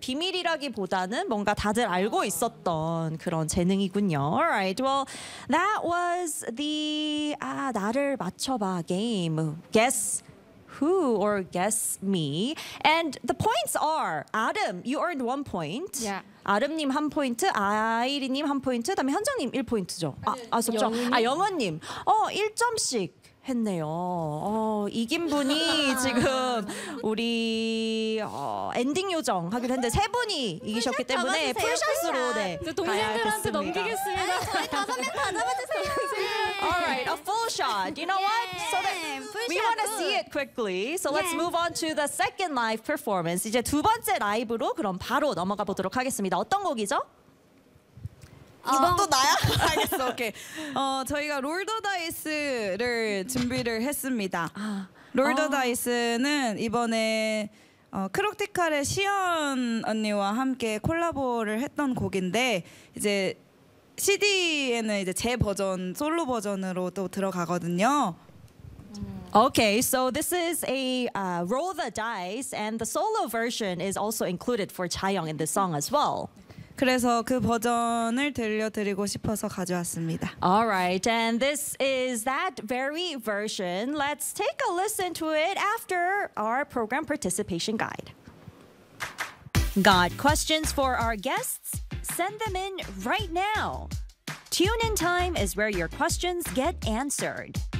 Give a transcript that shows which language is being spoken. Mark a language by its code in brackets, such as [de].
[ko] 비밀이라기보다는 뭔가 다들 알고 있었던 그런 재능이군요. [en] Alright, well, that was the 나를 맞춰봐 game. Guess who or guess me. And the points are Adam, you earned 1 point. Yeah. [ko] 아름님 한 포인트, 아이리님 한 포인트, 다음에 현정님 1포인트죠. 아쉽죠. 아, 영은님. 1점씩. 했네요. 이긴 분이 지금 우리 엔딩 요정 하기로 했는데 세 분이 이기셨기 때문에 풀샷으로 네. 동생들한테 넘기겠습니다. 다섯 명 다 잡아주세요. [en] All right, a full shot. You know what? So that we want to see it quickly. So let's move on to the second live performance. [ko] 이제 두 번째 라이브로 그럼 바로 넘어가 보도록 하겠습니다. 어떤 곡이죠? 또 나야? 알겠어, 오케이. 저희가 롤더다이스를 준비를 했습니다. 롤더다이스는 이번에 크록티칼의 시연 언니와 함께 콜라보를 했던 곡인데 이제 CD에는 이제 제 버전, 솔로 버전으로 또 들어가거든요. [en] Okay, so this is a Roll the Dice and the solo version is also included for 자영 in this song as well. [ko] 그래서 그 버전을 들려드리고 싶어서 가져왔습니다. [en] All right, and this is that very version. Let's take a listen to it after our program participation guide. Got questions for our guests? Send them in right now. Tune In Time is where your questions get answered.